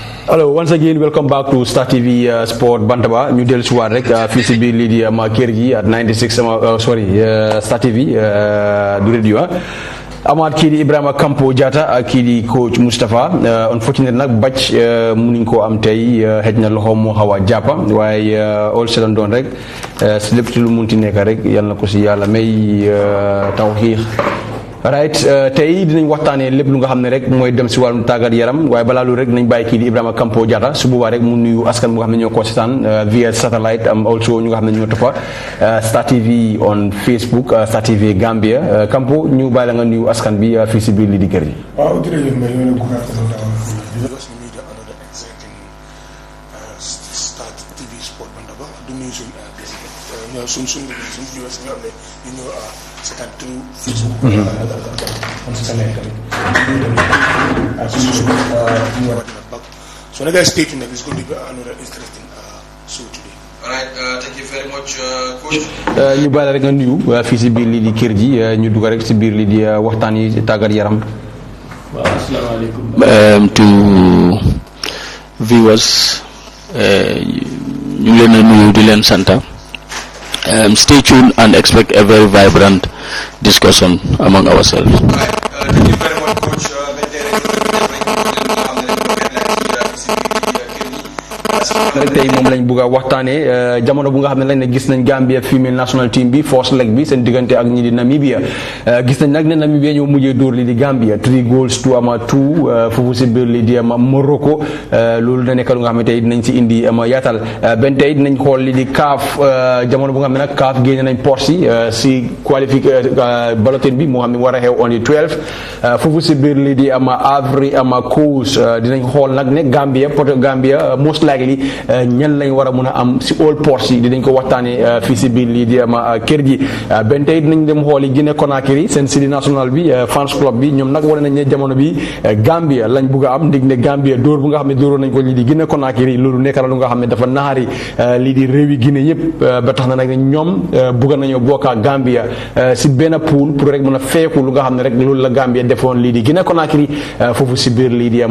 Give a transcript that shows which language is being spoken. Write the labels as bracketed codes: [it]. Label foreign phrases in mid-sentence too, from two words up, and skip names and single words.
[en] Hello, once again, welcome back to Star TV Sport Bantaba. [wo] Ñu dellu si waat rek fii si biir lii di ama kër gi at 96 Star TV du radio amaat kii di Ebrima Campo Jatta ak kii di coach Moustapha unfortunately nag bàcc mënuñ koo am tey xëj na loxo moo xaw a jàppa waaye [en] all said and done [wo] rek si lépp ci lu munti nekk rek yal na ko si yàlla may tawfiix. Right, tey dinañ waxtaanee lépp lu nga xam ne rek mooy dem si wàllum tàggat yaram waaye balaa loolu rek dinañ bàyyi kii di Ebrima Campo Jatta su boobaa rek mu nuyu askan bu nga xam ne ñoo ko seetaan [en] via satellite also [wo] ñu nga xam ne ñoo toppa Star TV on Facebook Star TV Gambia Campo ñu bàyyi la nga nuyu askan bi fii si biir lii di kër gi. waaw jërëjëf Mbaye yow nag Star TV Sport Bantaba du nuyu suñu viewers nga xam ne ñu ñëw seetaan through Facebook. [fr] on se connect [en] so now guys, stay tuned. It's going to be another interesting show today. All right, thank you very much, coach. [wo] ñu bàyyi la rek nga nuyu fii si biir lii di kër gi ñu dugg rek si biir lii di waxtaan yi tàggat yaram. waaw asalaamaaleykum. [en] To viewers [wo] ñu ngi leen a nuyu di leen sant. [en] Stay tuned and expect a very vibrant discussion among ourselves. Thank you very much, coach. [wo] rek tey moom lañ bëgg a waxtaanee jamono bu nga xam ne lañ ne gis nañ Gambia [en] female national team [wo] bi [en] first leg [wo] bi seen diggante ak ñi di Namibia gis nañ nag ne Namibia ñoo mujjee dóor li di Gambia 3-2 foofu si biir li di Morocco loolu da nekk lu nga xam ne tey dinañ si indi yaatal benn tey dinañ xool li di CAF jamono bu nga xam ne nag CAF génne nañ porsi si qualifié balloting bi moo xam ne war a xew [en] on the 12 [wo] foofu si biir li di Ivory Coast dinañ xool nag ne Gambia [en] most likely [wo] ñan lañ war a mun a am si [en] all ports [wo] yi dinañ ko waxtaanee fii si biir lii di kër gi benn tey dinañ dem xooli Guinée Conakry seen [en] city national [wo] bi [en] fans club [wo] bi ñoom nag wane nañ ne jamono bi Gambia lañ bugg a am ndig ne Gambia dóor bu nga xam ne dóoroon nañ ko lii di Guinée Conakry loolu nekk na lu nga xam ne dafa naxari lii di réewi Guinée yëpp ba tax na nag ñoom bugg nañoo bokk ak Gambia si benn pool pour rek mun a feeku lu nga xam ne rek loolu la Gambia defoon lii di Guinée Conakry foofu si biir lii di